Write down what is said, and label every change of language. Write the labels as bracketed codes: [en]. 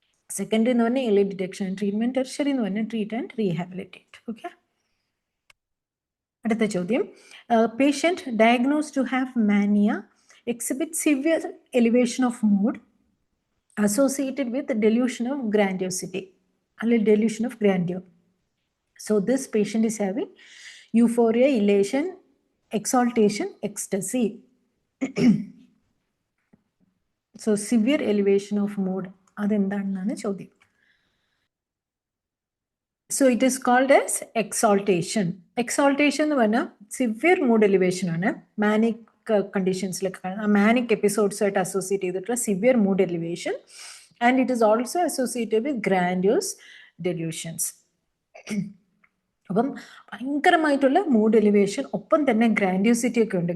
[ml] Secondary എന്ന് പറഞ്ഞാൽ early detection and treatment. Tertiary എന്ന് പറഞ്ഞാൽ ട്രീറ്റ് ആൻഡ് റീഹാബിലിറ്റേറ്റ്. ഓക്കെ, അടുത്ത ചോദ്യം. [en] Patient diagnose to have mania exhibit severe elevation of mood associated with delusion of grandiosity അല്ലെങ്കിൽ delusion of grandeur. So this patient is having euphoria, elation, exaltation, ecstasy. So severe elevation of mood. [ml] അതെന്താണെന്നാണ് ചോദ്യം. [en] So it is called as exaltation. [ml] Exaltation എന്ന് പറഞ്ഞാൽ severe mood elevation ആണ്. Manic കണ്ടീഷൻസിലൊക്കെ manic എപ്പിസോഡ്സുമായിട്ട് associate ചെയ്തിട്ടുള്ള severe mood elevation. [en] And it is also associated with grandiose delusions. [ml] അപ്പം ഭയങ്കരമായിട്ടുള്ള mood elevation, ഒപ്പം തന്നെ grandiosity ഒക്കെ ഉണ്ട്.